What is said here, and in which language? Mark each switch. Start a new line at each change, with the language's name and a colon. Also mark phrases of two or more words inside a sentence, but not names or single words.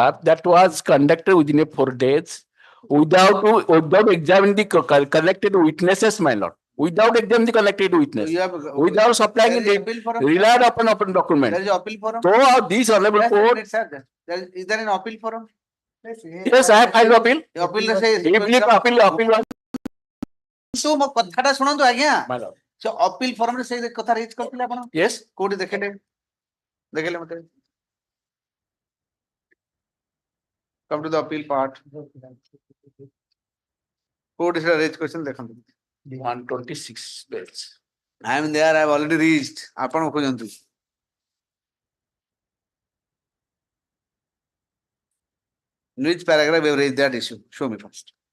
English: That was conducted within 4 days without examining the collected witnesses, my lord. Without examining the collected witness, without supplying it, relied upon document. There is appeal forum. So these honorable court. Is there an appeal forum? Yes, I have filed appeal. Appeal says appeal.
Odia: So ମୋ କଥାଟା ଶୁଣନ୍ତୁ ଆଜ୍ଞା ସେ
English: appeal forum
Odia: ରେ ସେଇ କଥା ରିଚ୍ କରିଥିଲେ ଆପଣ
English: yes
Odia: କୋଉଠି ଦେଖେଇଲେ ମତେ
English: come to the appeal part
Odia: କୋଉଠି ସେଟା ରିଚ୍ କରିଛନ୍ତି ଦେଖନ୍ତୁ
English: 126 bells. I am there, I have already reached.
Odia: ଆପଣ ଖୋଜନ୍ତୁ
English: which paragraph we have raised that issue? Show me first.